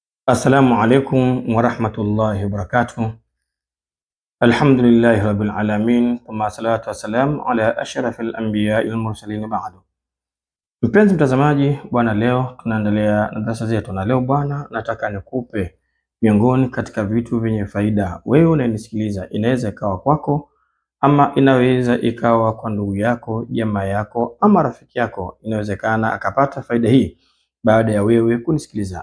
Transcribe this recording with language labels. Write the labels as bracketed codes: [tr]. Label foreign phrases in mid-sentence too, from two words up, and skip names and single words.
[ar] السلام عليكم ورحمة الله وبركاته. الحمد لله رب العالمين، ثم الصلاة والسلام على أشرف الأنبياء والمرسلين بعد. [sw] Mpenzi mtazamaji, bwana, leo tunaendelea na darasa zetu, na leo bwana, nataka nikupe miongoni katika vitu vyenye faida. Wewe unanisikiliza, inaweza ikawa kwako ama inaweza ikawa kwa ndugu yako, jamaa yako ama rafiki yako, inawezekana akapata faida hii baada ya wewe kunisikiliza.